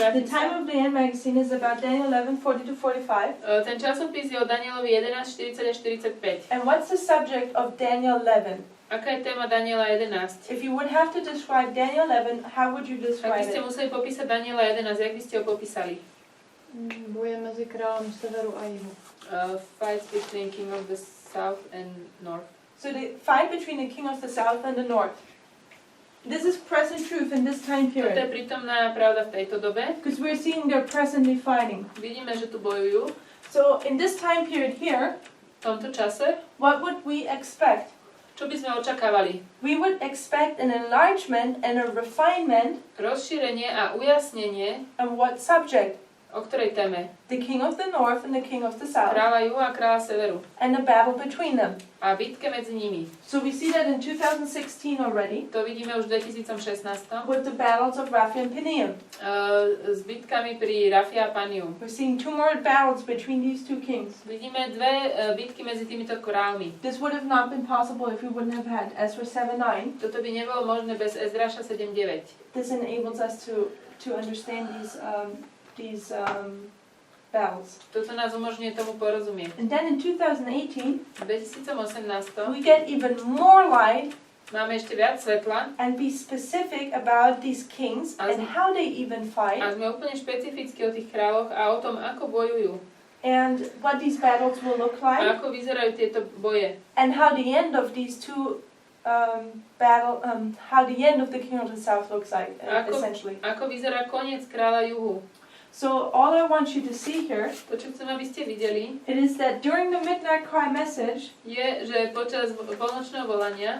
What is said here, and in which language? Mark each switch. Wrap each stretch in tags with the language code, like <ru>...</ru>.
<en>The Time of the End magazine is about Daniel 11, 40 to 45.</en> <sk>Ten časopis je o Danielovi 11, 40 až 45.</sk> <en>And what's the subject of Daniel 11?</en> <sk>Aká je téma Daniela 11?</sk> <en>If you would have to describe Daniel 11, how would you</en> <sk>Ak by ste</sk> <en>it?</en> <sk>museli popísať Daniela 11, jak by ste ho popísali?</sk> <cs>Boje mezi králem severu a jihu.</cs> <en>Fights between King of the South and North. So the fight between the king of the south and the north. This is present truth in this time</en> <sk>Toto je</sk> <en>period.</en> <sk>prítomná pravda v tejto dobe.</sk> <en>Because we're seeing they're presently fighting.</en> <sk>Vidíme, že tu bojujú.</sk> <en>So in this time period here,</en> <sk>V tomto čase,</sk> <en>what would we expect?</en> <sk>čo by sme očakávali?</sk> <en>We would expect an enlargement and a refinement.</en> <sk>Rozšírenie a ujasnenie,</sk> <en>And what subject?</en> <sk>o ktorej téme?</sk> <en>The king of the north and the king of the south.</en> <sk>Kráľa juhu a kráľa severu.</sk> <en>And the battle between them.</en> <sk>A bitke medzi nimi.</sk> <en>So we see that in 2016 already.</en> <sk>To vidíme už v 2016.</sk> <en>With the battles of Rapha and Penium.</en> <sk>S bitkami pri Rafia a Paniu.</sk> <en>We're seeing two more battles between these two kings.</en> <sk>Vidíme dve bitky medzi týmito kráľmi.</sk> <en>This would have not been possible if we wouldn't have had Ezra 7:9.</en> <sk>Toto by nebolo možné bez Ezraša 7.9.</sk> <en>This enables us to understand these battles.</en> <sk>Toto nás umožňuje tomu porozumieť.</sk> <en>And then in 2018,</en> <sk>V 2018</sk> <en>we get even more light</en> <sk>máme ešte viac svetla</sk> <en>and be specific about these kings and how they even fight</en> <sk>sme úplne špecificky o tých kráľoch a o tom, ako bojujú.</sk> <en>and what these battles will look</en> <sk>A</sk> <en>like</en> <sk>ako vyzerajú tieto boje.</sk> <en>and how the end of these two how the end of the king of the south looks like essentially.</en> <sk>Ako vyzerá koniec kráľa juhu.</sk> <en>So all I want you to see here,</en> <sk>To, čo chcem, aby ste videli,</sk> <en>it is that during the midnight cry message,</en> <sk>je, že počas polnočného volania</sk>